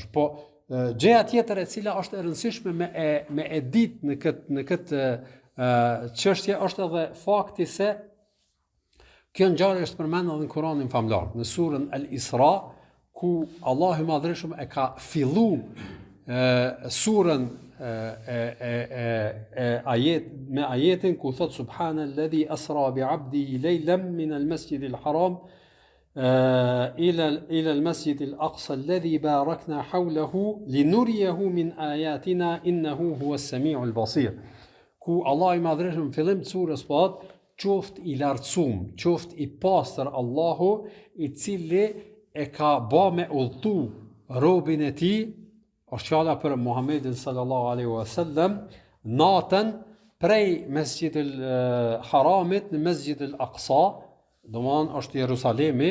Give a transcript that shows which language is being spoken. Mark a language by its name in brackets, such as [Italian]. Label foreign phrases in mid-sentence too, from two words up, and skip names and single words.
[Albanian] Po gjëja tjetër e cila është e rëndësishme me e ditë në këtë çështje është edhe fakti se Kjo ngjarje është përmendur edhe në Kur'anin famlar, në surën Al-Isra, ku Allahu i Madhërisht e ka filluar surën me ajetin ku thot [Arabic] سبحان الذي أسرى بعبده ليلا من المسجد الحرام إلى المسجد الأقصى الذي باركنا حوله لنريه من آياتنا إنه هو السميع البصير. [Albanian] Ku Allah i Madhërisht në fillim të surës po qoft i lartësum, qoft i pastër Allahu, i cili e ka ba me udhtu robin e tij, është fjala për Muhammedin [Arabic] صلى الله عليه وسلم, [Albanian] natën prej Mesjidil Haramit në Mesjidil Aqsa, domthon është Jerusalemi.